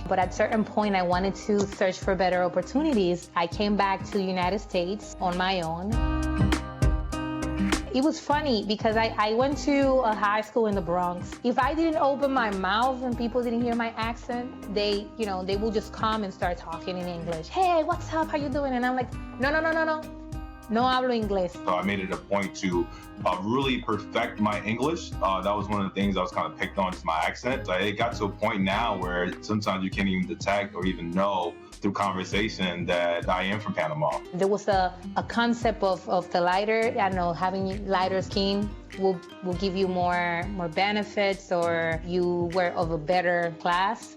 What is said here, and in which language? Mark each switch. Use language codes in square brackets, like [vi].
[en] But at a certain point, I wanted to search for better opportunities. I came back to the United States on my own. It was funny because I went to a high school in the Bronx. If I didn't open my mouth and people didn't hear my accent, they will just come and start talking in English. Hey, what's up? How you doing? And I'm like, [es] no hablo inglés. [en] So I made it a point to really perfect my English. That was one of the things I was kind of picked on, is my accent. It got to a point now where sometimes you can't even detect or even know through conversation that I am from Panama. There was a concept of the lighter, having lighter skin will give you more benefits, or you were of a better class.